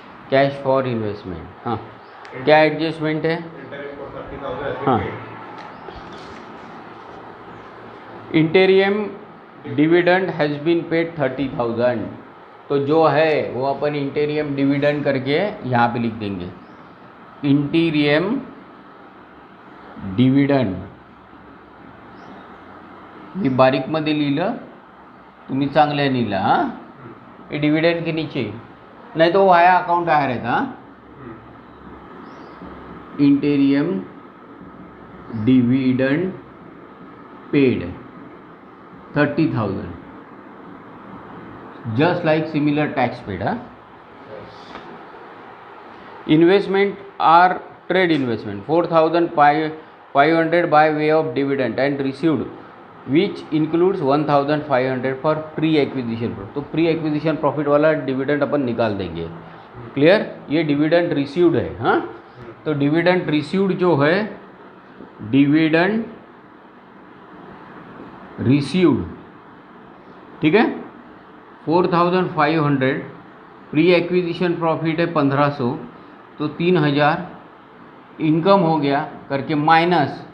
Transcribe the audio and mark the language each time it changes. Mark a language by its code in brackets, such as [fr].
[en] Cash for investment. [hi] हाँ, क्या adjustment है? [en] Interest for 30,000 हाँ, interim dividend has been paid 30,000। [hi] तो जो है वो अपन इंटेरियम डिविडेंड करके यहाँ पे लिख देंगे। [mr] इंटीरियम डिविडेंड मी बारीकमध्ये लिहिलं, तुम्ही चांगलं लिहिलं। [hi] हां, हे डिविडेंड के नीचे, नहीं तो वाया अकाउंट आया रहता। [en] Interim dividend paid 30,000 just like similar tax paid. Investment are trade investment 4,500 by way of dividend and received, which includes 1,500 for pre-acquisition profit। [hi] तो pre-acquisition profit वाला डिविडेंड अपन निकाल देंगे। क्लियर? ये डिविडेंड रिसीव्ड है। हाँ, तो डिविडेंड रिसीव्ड जो है, डिविडेंड रिसीव्ड, ठीक है, 4,500, प्री एक्विजिशन प्रॉफिट है 1,500, तो 3,000 इनकम हो गया करके माइनस।